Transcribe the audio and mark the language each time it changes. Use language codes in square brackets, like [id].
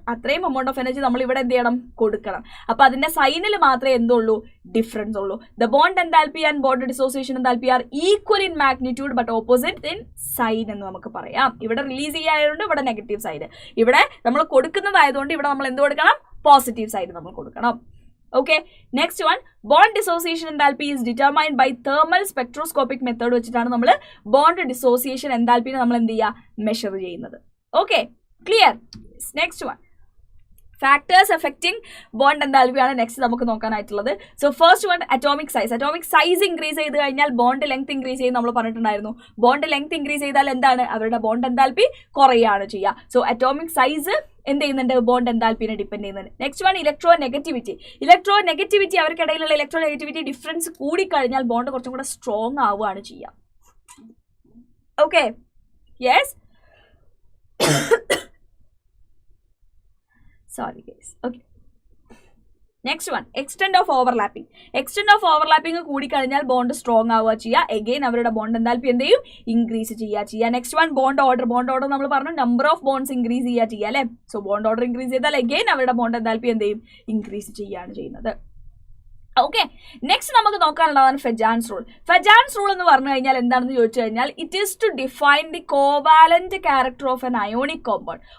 [ml] അത്രയും amount of energy നമ്മൾ ഇവിടെ എന്ത് ചെയ്യണം, കൊടുക്കണം. അപ്പൊ അതിന്റെ സൈനിൽ മാത്രമേ എന്തുള്ളൂ, ഡിഫറൻസ് ഉള്ളൂ. [en] the bond enthalpy and bond dissociation enthalpy are equal in magnitude but opposite in sign [ml] എന്ന് നമുക്ക് പറയാം. ഇവിടെ റിലീസ് ചെയ്യായതുകൊണ്ട് ഇവിടെ നെഗറ്റീവ് സൈഡ്, ഇവിടെ നമ്മൾ കൊടുക്കുന്നതായതുകൊണ്ട് ഇവിടെ നമ്മൾ എന്ത് കൊടുക്കണം, പോസിറ്റീവ് സൈഡ് നമ്മൾ കൊടുക്കണം. [en] Okay, next one, bond dissociation enthalpy is determined by thermal spectroscopic method [ml] വെച്ചിട്ടാണ് നമ്മൾ ബോണ്ട് ഡിസോസിയേഷൻ എൻതാൽപ്പിനെ നമ്മൾ എന്ത് ചെയ്യുക, മെഷർ ചെയ്യുന്നത്. Okay, clear. Next one, factors affecting bond എൻതാൽപ്പിയാണ് next നമുക്ക് നോക്കാനായിട്ടുള്ളത്. So first one, atomic size. Atomic size increase ചെയ്ത് കഴിഞ്ഞാൽ bond length increase ചെയ്യും നമ്മൾ പറഞ്ഞിട്ടുണ്ടായിരുന്നു. ബോണ്ട് ലെങ്ത് ഇൻക്രീസ് ചെയ്താൽ എന്താണ്, അവരുടെ ബോണ്ട് എൻതാൽപ്പി കുറയാണ് ചെയ്യുക. സോ അറ്റോമിക് സൈസ് എന്ത് ചെയ്യുന്നുണ്ട്, ബോണ്ട് എൻതാൽപ്പിനെ ഡിപ്പെൻഡ് ചെയ്യുന്നുണ്ട്. Next one, electro negativity. Electro negativity, അവർക്കിടയിലുള്ള electro negativity difference കൂടിക്കഴിഞ്ഞാൽ ബോണ്ട് കുറച്ചും കൂടെ സ്ട്രോങ് ആവുകയാണ് ചെയ്യുക. [en] Okay, yes, sorry guys. Okay, next one, extent of overlapping. Extent of overlapping [ml] കൂടിക്കഴിഞ്ഞാൽ ബോണ്ട് സ്ട്രോങ് ആവുക ചെയ്യുക. എഗെയിൻ അവരുടെ ബോണ്ട് എൻതാൽപ്പി എന്ത് ചെയ്യും, ഇൻക്രീസ് ചെയ്യുക. Next one, bond order. Bond order നമ്മൾ പറഞ്ഞു, നമ്പർ ഓഫ് ബോണ്ട്സ് ഇൻക്രീസ് ചെയ്യുക അല്ലേ. സോ ബോണ്ട് ഓർഡർ ഇൻക്രീസ് ചെയ്താൽ എഗെയിൻ അവരുടെ ബോണ്ട് എൻതാൽപ്പി എന്ത് ചെയ്യും, ഇൻക്രീസ് ചെയ്യുകയാണ് ചെയ്യുന്നത്. ഓക്കെ, നെക്സ്റ്റ് നമുക്ക് നോക്കാനുള്ളതാണ് ഫെജാൻസ് റൂൾ. ഫെജാൻസ് റൂൾ എന്ന് പറഞ്ഞു കഴിഞ്ഞാൽ എന്താണെന്ന് ചോദിച്ചു കഴിഞ്ഞാൽ [en] It is to define the covalent character of an ionic compound.